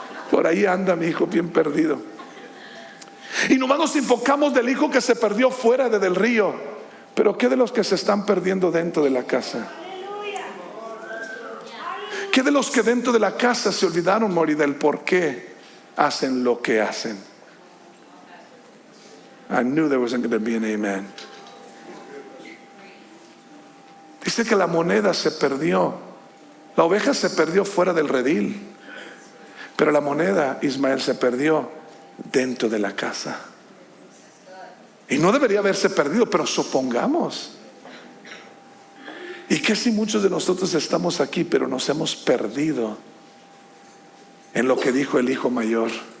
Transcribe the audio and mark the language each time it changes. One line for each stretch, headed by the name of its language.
Spanish: Por ahí anda mi hijo bien perdido. Y nomás nos enfocamos del hijo que se perdió fuera del río. Pero ¿qué de los que se están perdiendo dentro de la casa? ¿Qué de los que dentro de la casa se olvidaron, Mori, del por qué hacen lo que hacen?
English: I knew there wasn't going to be an amen.
Spanish: Dice que la moneda se perdió. La oveja se perdió fuera del redil, pero la moneda, Ismael, se perdió dentro de la casa. Y no debería haberse perdido, pero supongamos. ¿Y qué si muchos de nosotros estamos aquí, pero nos hemos perdido en lo que dijo el hijo mayor?